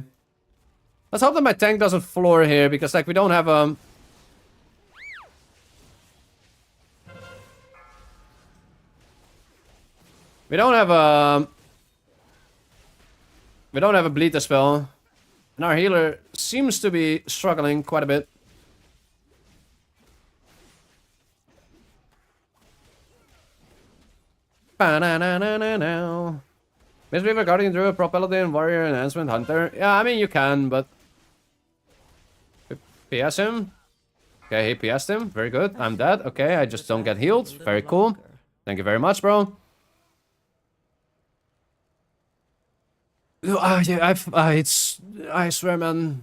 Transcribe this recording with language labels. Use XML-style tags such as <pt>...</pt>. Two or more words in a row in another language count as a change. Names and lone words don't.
<en>Let's hope that my tank doesn't floor here, because, like, we don't have, We don't have a bleeder spell. And our healer seems to be struggling quite a bit. Ba-na-na-na-na-na. Mistweaver, Guardian Druid, Pro Paladin, Warrior, Enhancement, Hunter. Yeah, I mean, you can, but... PS him. Okay, he PS'd him. Very good. I'm dead. Okay, I just don't get healed. Very cool. Thank you very much, bro. Yeah, I swear, man.</en>